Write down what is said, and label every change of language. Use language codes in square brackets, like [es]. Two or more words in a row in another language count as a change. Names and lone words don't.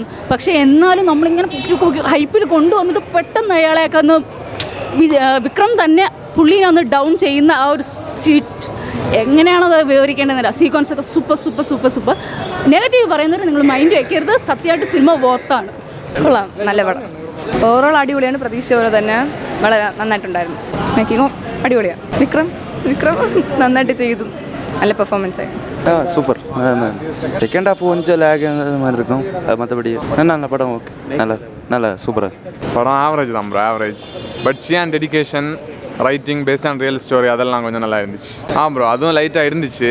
[ml] പക്ഷേ എന്നാലും നമ്മളിങ്ങനെ ഹൈപ്പിൽ കൊണ്ടുവന്നിട്ട് പെട്ടെന്ന് അയാളെയൊക്കെ ഒന്ന് വിക്രം തന്നെ പുള്ളീനെ ഒന്ന് ഡൗൺ ചെയ്യുന്ന ആ ഒരു എങ്ങനെയാണത് വിവരിക്കേണ്ടതെന്നില്ല. സീക്വൻസൊക്കെ സൂപ്പർ. നെഗറ്റീവ് പറയുന്നവർ നിങ്ങൾ മൈൻഡ് വയ്ക്കരുത്. സത്യമായിട്ട് സിനിമ വോത്താണ്. കൊള്ളാം, നല്ല പടം. ഓവറോൾ അടിപൊളിയാണ്. പ്രതീക്ഷിച്ച പോലെ തന്നെ വളരെ നന്നായിട്ടുണ്ടായിരുന്നു. മേക്കിങ്ങും അടിപൊളിയാണ്. വിക്രം നന്നായിട്ട് ചെയ്തു, [ta] நல்ல பெர்ஃபார்மன்ஸ் ஆயிடும். சூப்பர். [en] second half [ta] கொஞ்சம் லேக் மாதிரி இருக்கும், மற்றபடி நல்ல படம். ஓகே, நல்ல சூப்பராக படம். ஆவரேஜ் தான் ப்ரோ, ஆவரேஜ். [en] But Shiyan dedication, writing based on real story [ta] அதெல்லாம் கொஞ்சம் நல்லா இருந்துச்சு. ப்ரோ அதுவும் லைட்டாக இருந்துச்சு.